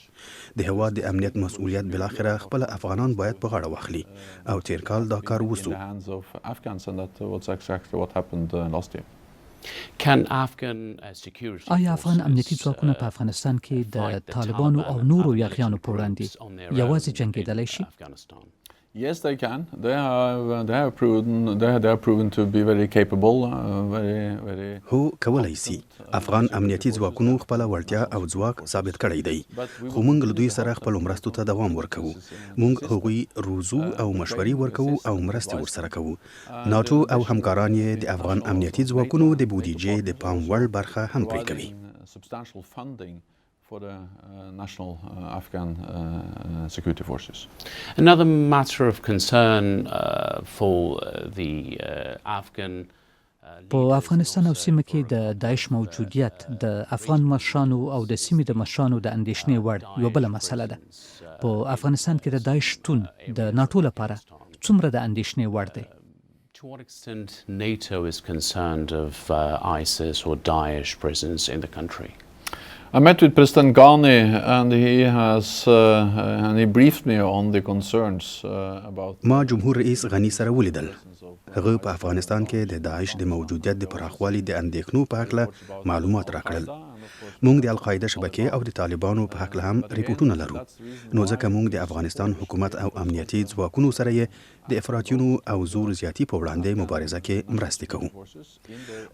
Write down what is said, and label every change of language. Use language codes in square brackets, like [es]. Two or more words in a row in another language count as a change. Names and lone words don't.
[ps] د هیواد د امنیت مسؤلیت بالاخره خپل افغانان باید په غاړه واخلي او تیر کال دا کار وسو. آیا افغان امنیتي ځواکونه په افغانستان کې د طالبانو او نورو یاغیانو په وړاندې یوازې جنګېدلی شي؟ [en] Yes, they can. They have proven to be very capable, very. [ps] هو کولای سي. افغان امنیتي ځواکونو خپل وړتیا او ځواک ثابت کړی دی. خو موږ له دوی سره خپل مرستو ته دوام ورکوو. موږ هغوی روزو او مشورې ورکوو او مرستې ورسره کوو. ناتو او همکاران یې د افغان امنیتي ځواکونو د بودیجې د پام وړ برخه هم پرې کوي. [en] Substantial funding for the national Afghan security forces. Another matter of concern for the Afghan [ps] په افغانستان او سیمه کې د داعش موجودیت د افغان مشرانو او د سیمې د مشرانو د اندېښنې وړ یوه بله مسله ده. په افغانستان کې د داعش شتون د ناټو لپاره څومره د اندېښنې وړ دی؟ [en] To what extent NATO is concerned of ISIS or Daesh presence in the country? I met with President Ghani and he briefed me on the concerns about. [ps] ما جمهور رئیس غنی سره ولیدل. هغه په افغانستان کې د داعش د موجودیت د پراخوالي د اندېښنو په هکله معلومات راکړل. موږ د القاعده شبکې او د طالبانو په هکله هم ریپورتونه لرو. نو ځکه موږ د افغانستان حکومت او امنیتي ځواکونو سره یې د افراطیونو او زور زیاتی په وړاندې مبارزه کې مرستې کوو.